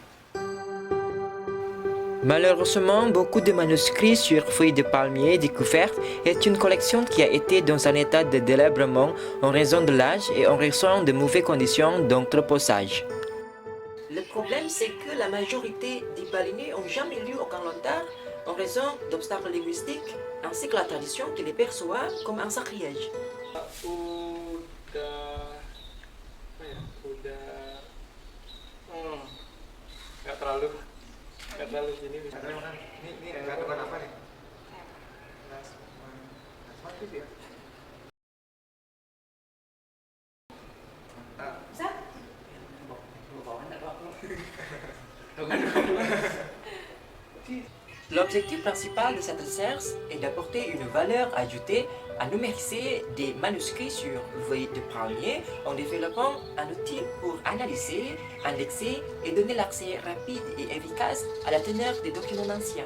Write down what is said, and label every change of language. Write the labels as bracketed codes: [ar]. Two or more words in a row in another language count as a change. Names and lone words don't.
[fr] Malheureusement, beaucoup de manuscrits sur feuilles de palmier découvertes est une collection qui a été dans un état de délabrement en raison de l'âge et en raison de mauvaises conditions d'entreposage. Le problème, c'est que la majorité des Balinais n'ont jamais lu aucun lontar en raison d'obstacles linguistiques ainsi que la tradition qui les perçoit comme un sacrilège. [id] Nggak terlalu gini bisa. Ini kandungan apa nih? Aktif ya. [fr] L'objectif principal de cette recherche est d'apporter une valeur ajoutée à numériser des manuscrits sur feuilles de palmier en développant un outil pour analyser, indexer et donner l'accès rapide et efficace à la teneur des documents anciens.